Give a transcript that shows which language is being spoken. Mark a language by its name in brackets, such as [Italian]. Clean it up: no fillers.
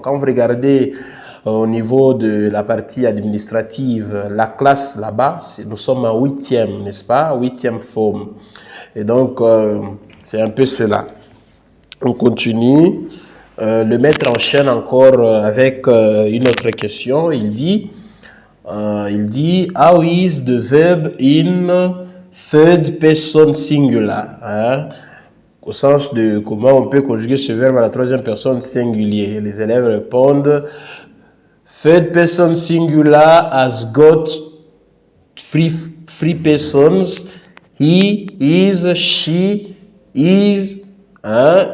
[French] Quand vous regardez au niveau de la partie administrative, la classe là-bas, nous sommes en 8e, n'est-ce pas? 8e forme. Et donc, c'est un peu cela. On continue. Le maître enchaîne encore avec une autre question. Il dit, [English] how is the verb in third person singular? Hein? [French] Au sens de comment on peut conjuguer ce verbe à la troisième personne singulier. Les élèves répondent, [English] third person singular has got three persons. He is, she is. Hein?